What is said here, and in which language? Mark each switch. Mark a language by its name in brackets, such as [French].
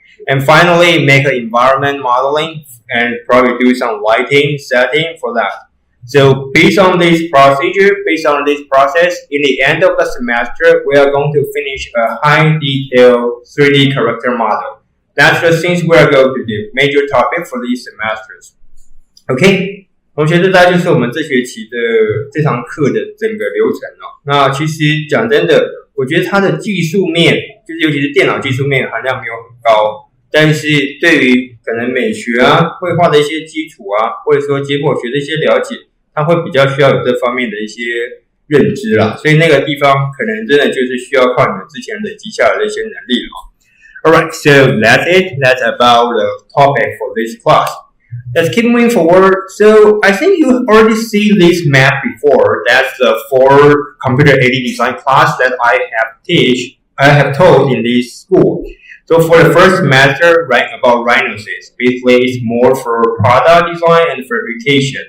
[English] And finally, make an environment modeling and probably do some lighting setting for that. So based on this procedure, based on this process, in the end of the semester, we are going to finish a high detail 3D character model. That's the things we are going to do, major topic for these semesters. Okay? [Chinese] 同学，这大概就是我们这学期的这堂课的整个流程哦。那其实讲真的，我觉得它的技术面，就是尤其是电脑技术面含量没有很高。但是对于可能美学啊、绘画的一些基础啊，或者说解剖学的一些了解，它会比较需要有这方面的一些认知啦。所以那个地方可能真的就是需要靠你们之前累积下来的一些能力了。 [English] Alright, so that's it. That's about the topic for this class. Let's keep moving forward. So I think you already see this map before. That's the 4 computer aided design class that I have taught in this school. So for the first semester, right, about rhinoceros, basically it's more for product design and fabrication.